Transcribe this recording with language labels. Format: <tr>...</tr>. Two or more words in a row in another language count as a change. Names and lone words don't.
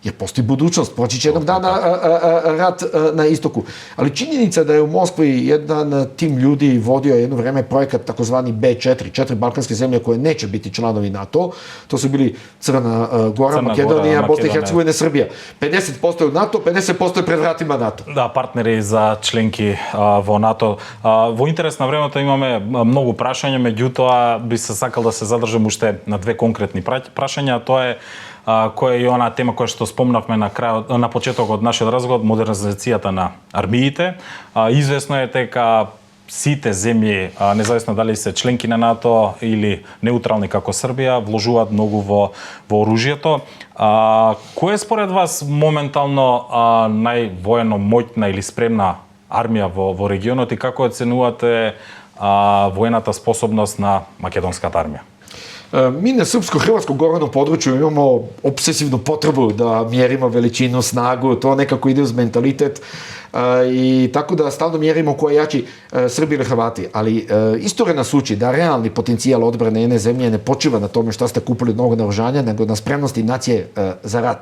<bs>jer postoji budućnost, proći će jednog dana rat na istoku. Ali činjenica da je u Moskvi jedan tim ljudi vodio jedno vreme projekat takozvani B4, 4 balkanske zemlje koje neće biti članovi NATO, to su bili Crna Gora, Makedonija, Bosna i Hercegovina, Srbija. 50% je u NATO, 50% je pred vratima NATO.</bs> <mk>Да, партнери за членки во НАТО. Во интерес на времето имаме многу прашања, меѓутоа би се сакал да се задржам уште на две конкретни прашања. Тоа е која е и она тема која што спомнавме на почетокот од нашиот разговор, модернизацијата на армиите. Известно е дека сите земји, независно дали се членки на НАТО или неутрални како Србија, вложуваат многу во оружјето. Која е според вас моментално највоено моќна или спремна армија во регионот и како оценувате воената способност на македонската армија?</mk> <bs>Mi na srpsko-hrvatskom govornom području imamo obsesivnu potrebu da mjerimo veličinu, snagu, to nekako ide uz mentalitet i tako da stalno mjerimo ko je jači, Srbi ili Hrvati. Ali istorija nas uči da realni potencijal odbrane jedne zemlje ne počiva na tome šta ste kupili od novog naoružanja, nego na spremnosti nacije za rat.</bs>